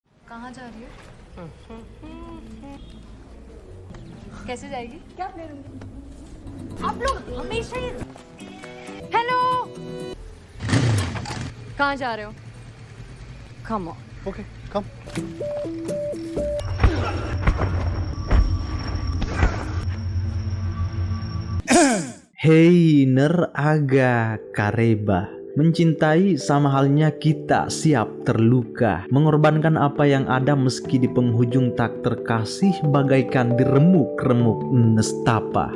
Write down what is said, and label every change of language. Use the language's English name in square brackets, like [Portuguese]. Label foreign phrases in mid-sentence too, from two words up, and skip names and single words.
[Hindi] कहाँ जा रही हो? कैसे जाएगी? क्या ले लूंगी? आप लोग हमेशा ही हेलो कहाँ जा रहे हो? [English] come on Okay, come. [Indonesian] Hei Neraga Kareba, mencintai sama halnya kita siap terluka, mengorbankan apa yang ada meski di penghujung tak terkasih bagaikan diremuk-remuk nestapa.